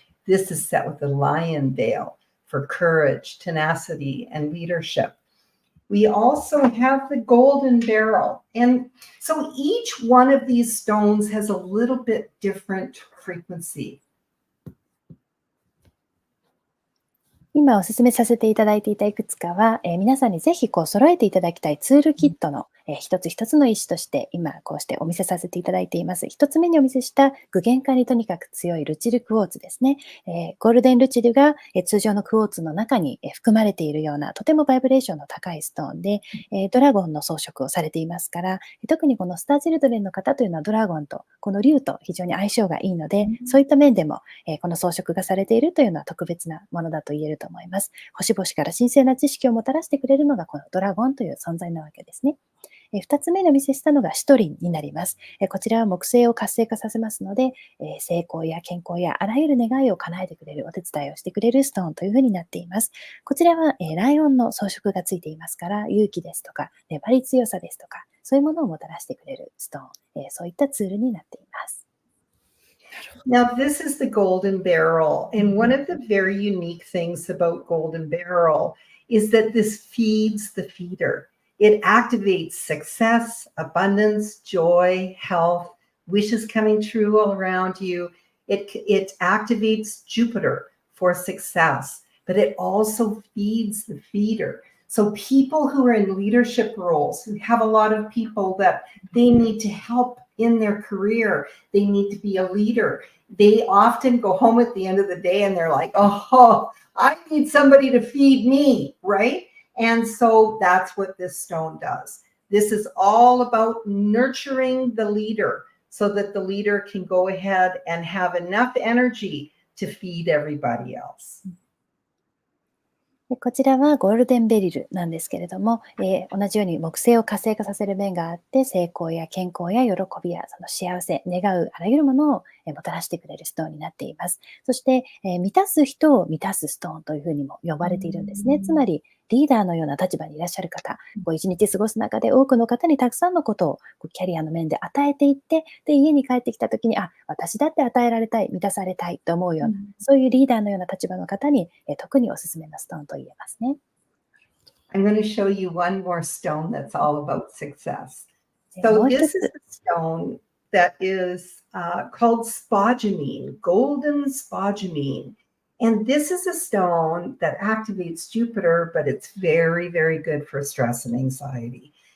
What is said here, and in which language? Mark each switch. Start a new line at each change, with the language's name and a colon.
English: This is set with the lion veil for courage, tenacity, and leadership. We also have the golden beryl. And so each one of these stones has a little bit different frequency.
Japanese: 今お勧めさせていただいていたいくつかは、皆さんにぜひ揃えていただきたいツールキットの、一つ一つの石として今こうしてお見せさせていただいています。一つ目にお見せした具現化にとにかく強いルチルクォーツですね。ゴールデンルチルが、通常のクォーツの中に、含まれているようなとてもバイブレーションの高いストーンで、ドラゴンの装飾をされていますから、特にこのスターチルドレンの方というのはドラゴンとこの竜と非常に相性がいいので、そういった面でも、この装飾がされているというのは特別なものだと言えると思います。星々から神聖な知識をもたらしてくれるのがこのドラゴンという存在なわけですね。二つ目にお見せしたのがシトリンになります。こちらは木星を活性化させますので、成功や健康やあらゆる願いを叶えてくれるお手伝いをしてくれるストーンというふうになっています。こちらは、ライオンの装飾がついていますから、勇気ですとか粘り強さですとか、そういうものをもたらしてくれるストーン、そういったツールになっています。
English: Now, this is the golden beryl. And one of the very unique things about golden beryl is that this feeds the feeder. It activates success, abundance, joy, health, wishes coming true all around you. It activates Jupiter for success, but it also feeds the feeder. So people who are in leadership roles, who have a lot of people that they need to help in their career, they need to be a leader. They often go home at the end of the day and they're like, oh, I need somebody to feed me, right? And so that's what this stone does. This is all about nurturing the leader so that the leader can go ahead and have enough energy to feed everybody else.
Japanese: こちらはゴールデンベリルなんですけれども、同じように木星を活性化させる面があって、成功や健康や喜びやその幸せ、願うあらゆるものをもたらしてくれるストーンになっています。そして、満たす人を満たすストーンというふうにも呼ばれているんですね。つまり、リーダーのような立場にいらっしゃる方、一日過ごす中で多くの方にたくさんのことをキャリアの面で与えていって、で、家に帰ってきたときに、私だって与えられたい、満たされたいと思うような、そういうリーダーのような立場の方に、特におすすめのストーンと言えますね。
English: I'm going to show you one more stone that's all about success. So this is a stone that is called spodumene, golden spodumene. And this is a stone that activates Jupiter, but it's very, very good for stress and anxiety.